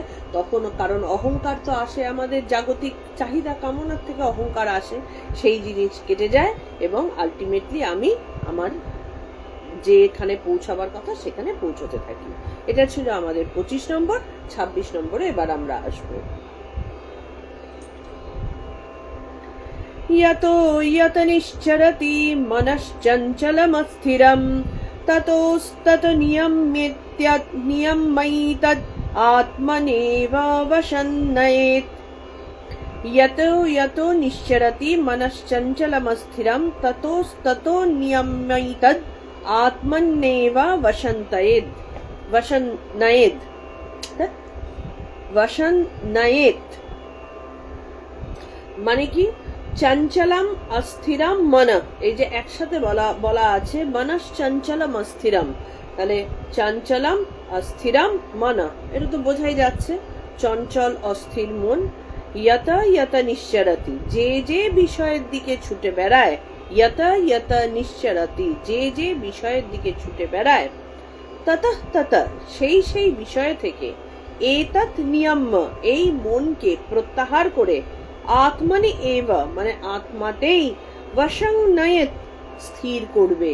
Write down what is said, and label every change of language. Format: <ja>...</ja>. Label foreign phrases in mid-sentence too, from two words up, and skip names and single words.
<bn>তখন, কারণ অহংকার তো আসে আমাদের জাগতিক চাহিদা কামনার থেকে, অহংকার আসে, সেই জিনিস কেটে যায় এবং আলটিমেটলি আমি আমার যেখানে পৌঁছাবার কথা সেখানে পৌঁছতে থাকি। এটা ছিল আমাদের 25 নম্বর। 26 নম্বরে এবার আমরা আসবো।</bn> <sa>यतो यत निश्चरति मनश्चञ्चलमस्थिरं ततोस्तत नियम्यैतद् आत्मनेव वशं नयेत्। यतो यतो निश्चरति मनश्चञ्चलमस्थिरं ततोस्ततो नियम्यैतद् आत्मनेव वशं नयेत्।</sa> <bn>মানে কি,</bn> <sa>চঞ্চলম অস্থিরম</sa> <bn>মন, এই যে একসাথে বলা আছে</bn> <sa>মনস চঞ্চলম অস্থিরম,</sa> <bn>তাহলে</bn> <sa>চঞ্চলম অস্থিরম</sa> <bn>মন, এটা তো বোঝাই যাচ্ছে চঞ্চল অস্থির মন।</bn> <sa>ইয়ত ইয়ত নিশ্চরতি,</sa> <bn>যে যে বিষয়ের দিকে ছুটে বেড়ায়,</bn> <sa>ইয়ত ইয়ত নিশ্চরতি,</sa> <bn>যে যে বিষয়ের দিকে ছুটে বেড়ায়,</bn> <sa>ততঃ ততঃ,</sa> <bn>সেই সেই বিষয় থেকে,</bn> <sa>এতৎ নিয়ম্য,</sa> <bn>এই মনকে প্রত্যাহার করে,</bn> <sa>আত্মনি এব,</sa> <bn>মানে আত্মাতেই,</bn> <sa>বশং নয়েত,</sa> <bn>স্থির করবে।</bn>